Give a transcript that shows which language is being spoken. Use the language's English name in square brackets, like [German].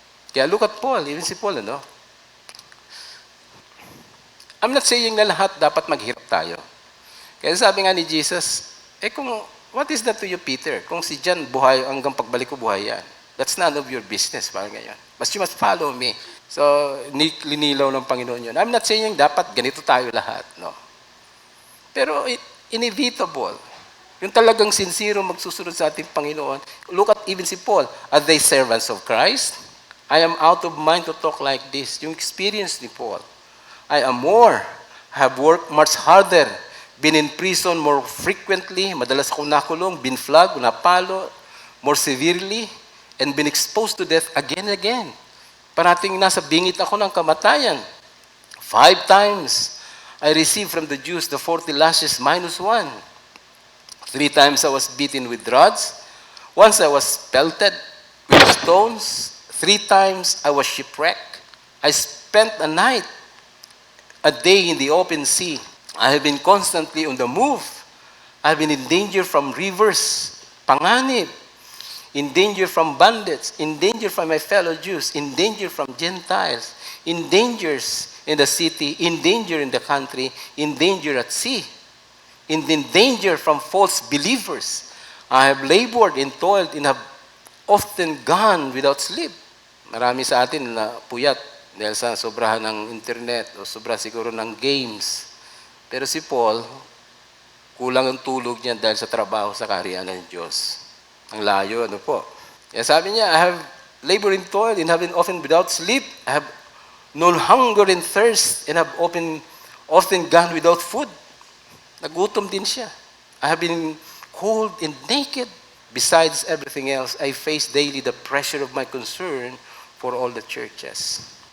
[Filipino] Kaya [English] look at Paul, even [Filipino] si Paul, ano? [English] I'm not saying [Filipino] na lahat dapat maghirap tayo. Kaya sabi nga ni Jesus, [English] what is that to you, Peter? [Filipino] Kung si John buhay, hanggang pagbalik ko buhay yan. [English] That's none of your business, [Filipino] parang ganyan. [English] But you must follow me. [Filipino] So, linilaw ng Panginoon yun. [English] I'm not saying [Filipino] dapat ganito tayo lahat, no? Pero inevitable. Yung talagang sincere magsusunod sa ating Panginoon. [English] Look at even [Filipino] si Paul. [English] Are they servants of Christ? I am out of mind to talk like this. [Filipino] Yung experience ni Paul. [English] I am more. Have worked much harder. Been in prison more frequently. [Filipino] Madalas akong nakulong. [English] Been flogged, [Filipino] napalo [English] more severely. And been exposed to death again and again. [Filipino] Parating nasa bingit ako ng kamatayan. [English] 5 times I received from the Jews the 40 lashes minus 1. 3 times I was beaten with rods. Once I was pelted with stones. 3 times I was shipwrecked. I spent a day in the open sea. I have been constantly on the move. I have been in danger from rivers, [Filipino] panganib, [English] in danger from bandits, in danger from my fellow Jews, in danger from Gentiles, in dangers in the city, in danger in the country, in danger at sea, in danger from false believers. I have labored and toiled and have often gone without sleep. [Filipino] Marami sa atin na puyat dahil sa sobrahan ng internet o sobra siguro ng games. Pero si Paul, kulang ang tulog niya dahil sa trabaho sa kaharian ng Diyos. Ang layo, ano po. Kaya sabi niya, [English] I have labored and toiled and have been often without sleep. I have known hunger and thirst and have often gone without food. [Filipino] Nagutom din siya. [English] I have been cold and naked. Besides everything else, I face daily the pressure of my concern for all the churches.